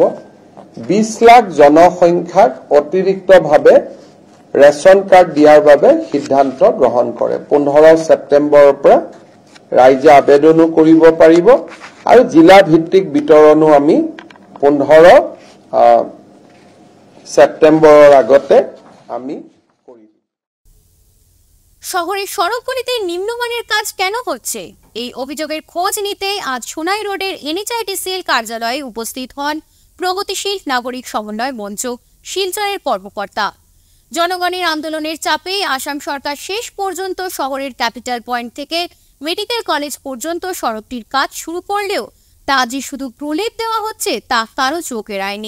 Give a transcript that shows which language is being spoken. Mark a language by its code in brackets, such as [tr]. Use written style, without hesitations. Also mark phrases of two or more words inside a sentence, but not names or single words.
[as] 20 লাখ জনসংখ্যাক অতিৰিক্তভাৱে ৰেচন কাৰ্ড দিয়াৰ বাবে সিদ্ধান্ত গ্ৰহণ কৰে। 15 ছেপ্টেম্বৰৰ পৰা ৰাইজে আবেদনো কৰিব পাৰিব আৰু জিলা ভিত্তিক বিতৰণো আমি 15 সেপ্টেম্বরের আগতে আমি করি। [bn] শহরের সড়কগুলিতে নিম্নমানের কাজ কেন হচ্ছে, এই অভিযোগের খোঁজ নিতে আজ সোনাই রোডের NHITCL কার্যালয়ে উপস্থিত হন প্রগতিশীল নাগরিক সমন্বয় মঞ্চ শিলচরের কর্মকর্তা। জনগণের আন্দোলনের চাপে আসাম সরকার শেষ পর্যন্ত শহরের ক্যাপিটাল পয়েন্ট থেকে মেডিকেল কলেজ পর্যন্ত সড়কটির কাজ শুরু করলেও তা যে শুধু প্রলেপ দেওয়া হচ্ছে তা কারো চোখ এড়ায়নি।